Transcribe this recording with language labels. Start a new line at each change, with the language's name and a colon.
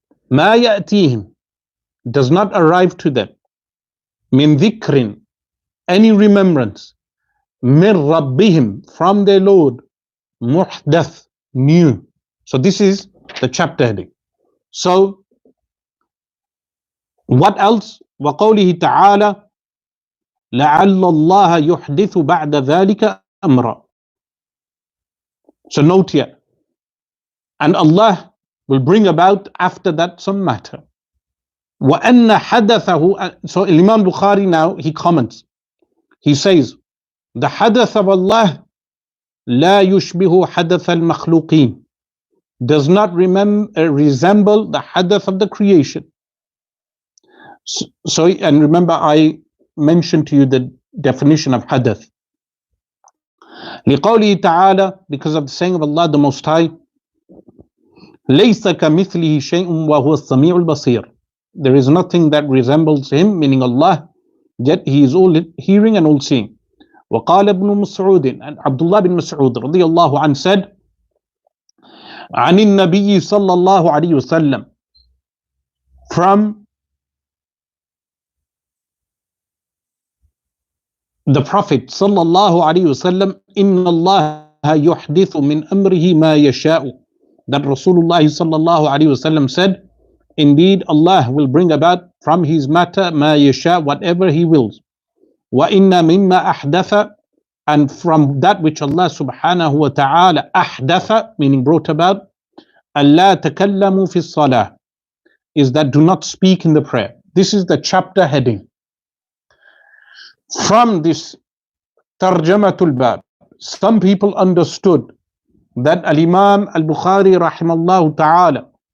Arabic: ما يأتيهم,
English: does not arrive to them,
Arabic: min dhikrin,
English: any remembrance,
Arabic: min rabbihim,
English: from their Lord, muhdath, new. So this is the chapter heading. So what else?
Arabic: وقوله تعالى لعل الله يحدث بعد ذلك أمرا.
English: So note here, and Allah will bring about after that some matter.
Arabic: وَأَنَّ حَدَثَهُ.
English: So Imam Bukhari now, he comments. He says, the hadath of Allah
Arabic: لا يشبه حدث المخلوقين,
English: does not resemble the hadath of the creation. So, and remember I mentioned to you the definition of hadath.
Arabic: لِقَوْلِهِ تَعَالَى,
English: because of the saying of Allah the Most High,
Arabic: لَيْسَ كَمِثْلِهِ شَيْءٌ وَهُوَ السَّمِيعُ الْبَصِيرُ.
English: There is nothing that resembles Him, meaning Allah, yet He is all hearing and all seeing.
Arabic: وقال ابن مسعود,
English: and Abdullah bin Mas'ud
Arabic: رضي الله عنه
English: said,
Arabic: عن النبي صلى الله عليه وسلم,
English: from the Prophet صلى الله عليه وسلم,
Arabic: إن الله يحدث من أمره ما يشاء,
English: that Rasulullah صلى الله عليه وسلم said, indeed Allah will bring about from His matter
Arabic: ما يشاء,
English: whatever He wills.
Arabic: وَإِنَّ مِمَّا أَحْدَثَ,
English: and from that which Allah subhanahu wa ta'ala أحدث, meaning brought about,
Arabic: أَلَّا تَكَلَّمُوا فِي الصَّلَاةِ,
English: is that do not speak in the prayer. This is the chapter heading. From this Tarjamatul Bab, some people understood that Al-Imam Al-Bukhari rahimallahu ta'ala